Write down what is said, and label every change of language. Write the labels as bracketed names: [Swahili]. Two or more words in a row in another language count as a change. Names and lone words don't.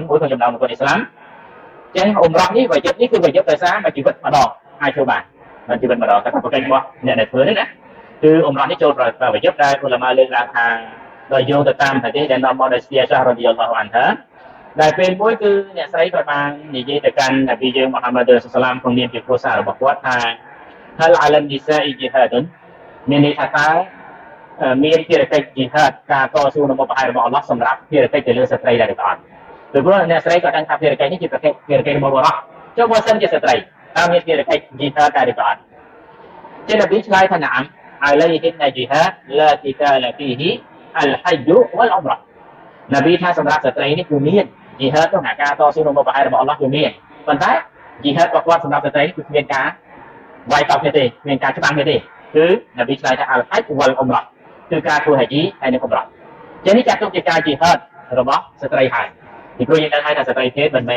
[Khmer] មួយក្នុងចំណោមរុគុនអ៊ីស្លាមចឹងអ៊ុំរ៉ានេះវ៉ាជីបនេះគឺវ៉ាជីបដោយសារមួយជីវិតម្ដងអាចធ្វើបានមួយជីវិតម្ដងតែប្រកបរបស់អ្នកដែលធ្វើនេះណាគឺអ៊ុំរ៉ានេះចូលប្រវត្តិដែលឧឡាម៉ាលើកឡើងថាដោយយោងទៅតាមហាឌីសដែលនាំមកដោយស្ទីសារ៉ាឌីយ៉ាឡោះអានហាដែលពេលមួយគឺអ្នកស្រីក៏បាននិយាយទៅកាន់នប៊ីយើងមូហាម៉ាត់សុសឡាមក្នុងនាមជាគ្រួសាររបស់គាត់ថា [Arabic] هل على النساء جهاد [Khmer] មានន័យថាតើមានភារកិច្ចជីហាតការតស៊ូនៅមុខបហែរបស់អល់ឡោះសម្រាប់ភារ កិច្ចទៅលើស្ត្រីដែរឬក៏អត់ពីព្រោះអ្នកស្រីក៏ដឹងថាភារកិច្ចនេះជាភារកិច្ចរបស់បុរសចុះបើសិនជាស្ត្រីតើមានភារកិច្ច ជីហាតដែរឬក៏អត់ជានប៊ីឆ្លើយថាណាម [Arabic] عليهن جهاد لا قتال فيه الحج والعمرة [Khmer] នប៊ីថាសម្រាប់ស្ត្រីនេះគឺមានជីហាតក្នុងការតស៊ូក្នុងមុខបហែរបស់អល់ឡោះគឺមានប៉ុន្តែជីហាតរបស់គាត់សម្រាប់ស្ត្រីនេះគឺគ្មានការវាយតប់ទេគ្មានការច្បាំងទេគឺនប៊ីឆ្លើយថា [Arabic] الحج والعمرة [Khmer] គឺការធ្វើហាជីហើយនិងអ៊ុំរ៉ាចឹងនេះចាត់ទុកជាការជីហាតរបស់ស្ត្រីហើយពីព្រោះយើងដឹងហើយថាស្ត្រីភេទមិនមែន